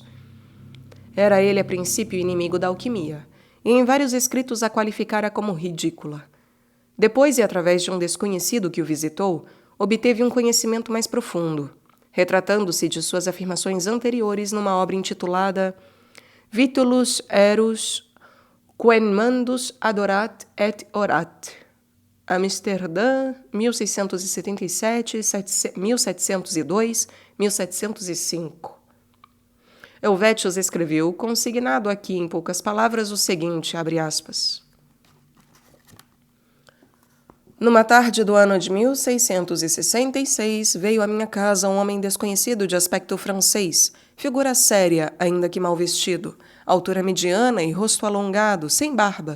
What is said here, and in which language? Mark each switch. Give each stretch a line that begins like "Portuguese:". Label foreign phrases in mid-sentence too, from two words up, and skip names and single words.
Portuguese: Era ele, a princípio, inimigo da alquimia, e em vários escritos a qualificara como ridícula. Depois, e através de um desconhecido que o visitou, obteve um conhecimento mais profundo, retratando-se de suas afirmações anteriores numa obra intitulada Vitulus Erus Quem Mandus Adorat et Orat, Amsterdã, 1677, 1702, 1705. Helvetius escreveu, consignado aqui em poucas palavras, o seguinte, abre aspas. Numa tarde do ano de 1666, veio à minha casa um homem desconhecido de aspecto francês, figura séria, ainda que mal vestido, altura mediana e rosto alongado, sem barba.